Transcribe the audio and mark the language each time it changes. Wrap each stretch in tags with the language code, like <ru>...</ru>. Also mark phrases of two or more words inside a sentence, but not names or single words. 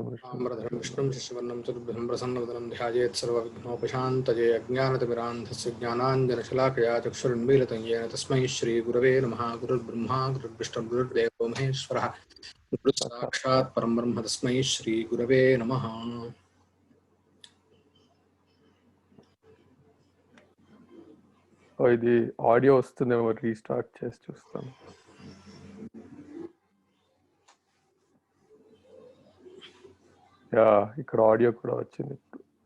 <sa>विष्णुं शशिवर्णं चतुर्भुजं प्रसन्नवदनं ध्यायेत् सर्वविघ्नोपशान्तये अज्ञानतिमिरान्धस्य ज्ञानाञ्जनशलाकया चक्षुरुन्मीलितं येन तस्मै श्रीगुरवे नमः। गुरुर्ब्रह्मा गुरुर्विष्णुः गुरुर्देवो महेश्वरः गुरुः साक्षात् परं ब्रह्म तस्मै श्रीगुरवे नमः।</sa> <te>ఇది ఆడియో వస్తుందేమో, రీస్టార్ట్ చేసి చూస్తాను. ఇక్కడ ఆడియో కూడా వచ్చింది ఇప్పుడు.</te>